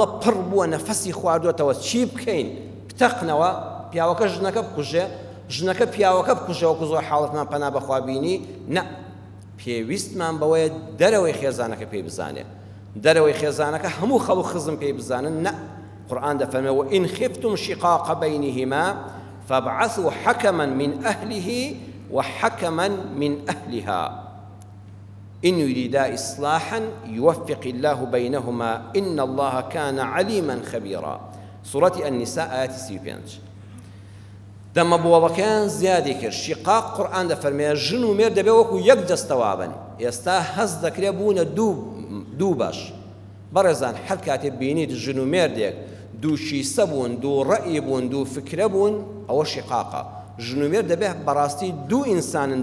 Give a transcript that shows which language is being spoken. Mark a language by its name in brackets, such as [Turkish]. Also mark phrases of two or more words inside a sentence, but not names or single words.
[Central Kurdish] پڕ بووە نەفەسی خواردوێتەوە چی بکەین بتەقنەوە پیاوەکە ژنەکە بکوژێ ژنەکە پیاوەکە بکوژەوە زۆر حاڵەتمان پەنا بەخوا بینی نە پێویستمان بەوەیە دەرەوەی خێزانەکە پێی بزانێ دەرەوەی خێزانەکە هەموو خەڵ و خزم پێی بزانن نە قورئان دەفەرمێ [Arabic] وإن خفتم شقاق بينهما فابعثوا حكما من أهله وحكما من أهلها إن يريدا إصلاحا يوفق الله بينهما إن الله كان عليما خبيرا سورة النساء آيات 35 [Central Kurdish] دەمە بۆڵەکەیان زیادی کرد شقاق قورئان دەفەرمێ ژن و مێرد دەبێ وەکو یەک دەستەوا بن ئێستا هەست دەکرێ بوونە دوو باش بەڕێزان هەر کاتێ بینیت ژن و مێردێک دوو شیسە بوون دوو ڕەئی بوون دوو فکرە بوون ئەوە شقاقە ژن و مێرد دەبێ بەڕاستی دوو ئینسانن